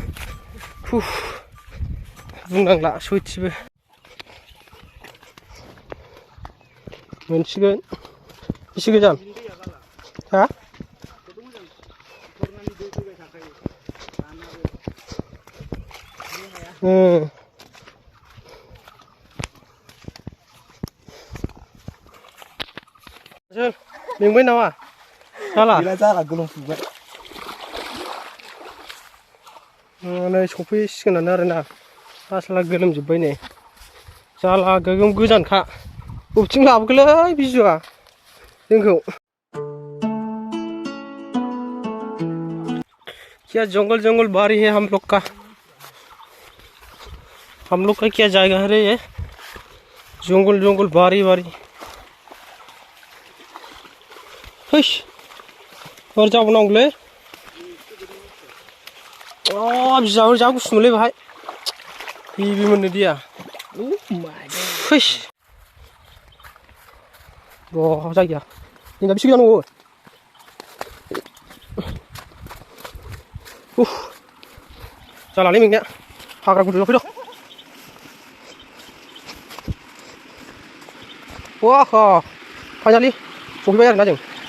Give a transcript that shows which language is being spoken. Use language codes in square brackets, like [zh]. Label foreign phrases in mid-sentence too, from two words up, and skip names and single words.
[brx] बुंनांला सयथिबो मोनसिगोन बेसे गोजान हा मेंबाय नामा जाला गोलोमफुबाय नै सफैसिगोनानो आरोना आसला गोलोमजोब्बाय नै जाला गोगोम गोजानखा बबेथिं लाबोखोलै बिजुआ जोंखौ [hi] क्या जंगल बारी है हम लोग का क्या जाएगा है रे ये जंगल बारी [brx] हैश और जाबावनांगौलै बिजाबो जा गुसु मोनलै बाहाय गिबि मोननो दिया हैश जायगाया जोंना बेसे गोजान दंबावो जालालै मेंनाया हाग्रा गुदु फैद' फाइनालि सफैबाय आरोना जों